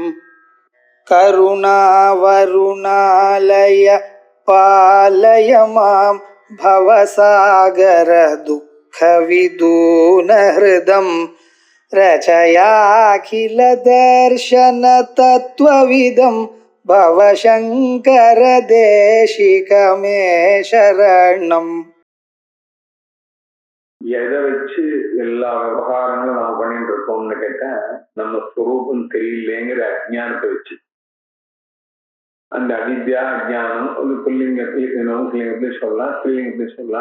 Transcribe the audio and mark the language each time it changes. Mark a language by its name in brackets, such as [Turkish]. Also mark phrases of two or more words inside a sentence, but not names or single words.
[Sanskrit] करुणावरुणालय पालय मां भवसागर दुःखविदूनहृदं रचयाखिल दर्शन तत्त्वविदं भवशङ्कर देशिकमे शरणम्. [Tamil] எதை வச்சு எல்லா விவகாரங்களும் நம்ம பண்ணிட்டு இருக்கோம்னு கேட்டா நம்ம ஸ்வரூபம் தெரியலேங்கிற அஜ்ஞானத்தை வச்சு, அந்த அவித்யா அஜ்ஞானம் ஒரு புல்லிங்கத்திலையும் சொல்லலாம், ஸ்ரீலிங்கத்திலையும் சொல்லலாம்.